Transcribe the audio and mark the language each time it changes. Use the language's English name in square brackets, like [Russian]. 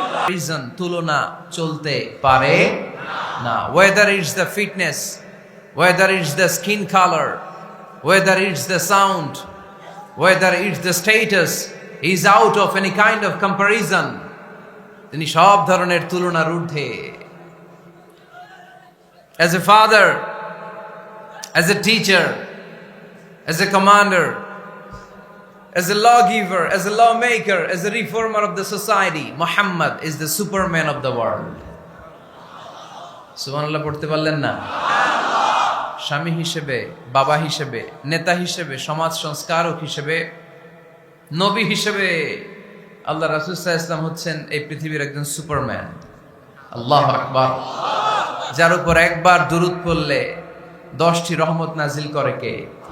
[Bangla] Reason তুলনা চলতে পারে না। [English] Whether it's the fitness, whether it's the skin colour, whether it's the sound, whether it's the status, is out of any kind of comparison. [Bangla] তিনি সব ধরনের তুলনার ঊর্ধ্বে। [English] As a father, as a teacher, as a commander, as a lawgiver, as a lawmaker, as a reformer of the society, Muhammad is the superman of the world. [Bangla] সুবহানাল্লাহ পড়তে পারলেন না? স্বামী হিসেবে, বাবা হিসেবে, নেতা হিসেবে, সমাজ সংস্কারক হিসেবে, নবী হিসেবে আল্লাহ রাসূল সাল্লাল্লাহু আলাইহি ওয়াসাল্লাম হচ্ছেন এই পৃথিবীর একজন সুপারম্যান। আল্লাহু আকবার। যার উপর একবার দুরূদ পড়লে 10টি রহমত নাজিল করে কে?